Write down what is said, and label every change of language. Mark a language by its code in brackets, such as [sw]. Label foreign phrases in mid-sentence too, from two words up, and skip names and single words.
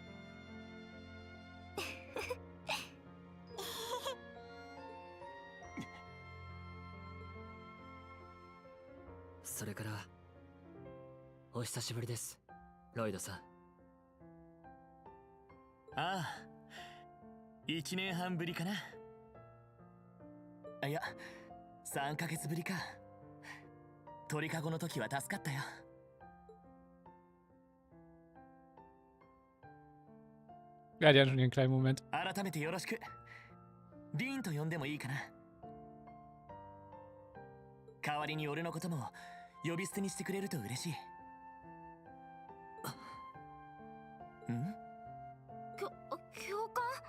[ja] それからお久しぶりです、ロイドさん。ああ、1年半ぶりかな。いや、3ヶ月ぶりか。鳥かごの時は助かったよ。 [de] Ja, die hatten schon ihren kleinen Moment. [ja] 改めてよろしく。リーンと呼んでもいいかな。代わりに俺のことも呼び捨てにしてくれると嬉しい。ん？教官？